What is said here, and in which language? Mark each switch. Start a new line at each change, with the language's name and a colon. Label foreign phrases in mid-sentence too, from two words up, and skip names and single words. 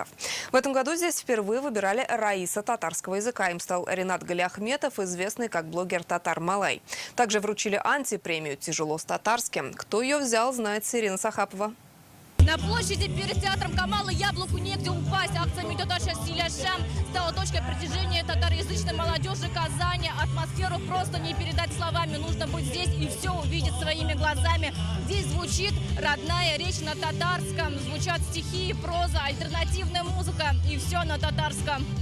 Russian: В этом году здесь впервые выбирали раиса татарского языка. Им стал Ринат Галиахметов, известный как блогер Татар Малай. Также вручили антипремию «Тяжело с татарским». Кто ее взял, знает Ирина Сахапова. На площади перед театром Камала яблоку негде упасть. Акция «Мин татарща силяшем» стала точкой притяжения татароязычной молодежи Казани. Атмосферу просто не передать словами. Нужно быть здесь и все увидеть своими глазами. Здесь звучит родная речь на татарском. Звучат стихи, проза, альтернативная музыка. И все на татарском.